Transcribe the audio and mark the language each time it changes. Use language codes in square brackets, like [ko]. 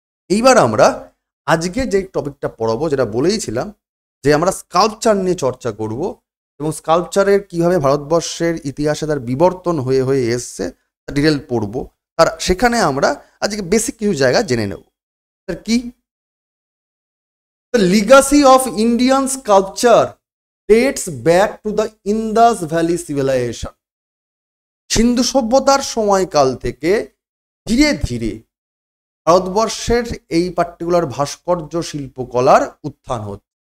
[bn] এইবার আমরা আজকে যে টপিকটা পড়াবো, যেটা বলেইছিলাম যে আমরা স্কাল্পচার নিয়ে চর্চা করব, এবং স্কাল্পচারের কিভাবে ভারতবর্ষের ইতিহাসে তার বিবর্তন হয়ে হয়ে এসছে তার ডিটেল পড়ব। আর সেখানে আমরা আজকে বেসিক কিছু জায়গা জেনে নেব। তার কি? [en] The legacy of Indian sculpture dates back to the Indus Valley civilization. [bn] সিন্ধু সভ্যতার সময়কাল থেকে ধীরে ধীরে ভারতবর্ষের এই পার্টিকুলার ভাস্কর্য শিল্পকলার উত্থান হচ্ছে।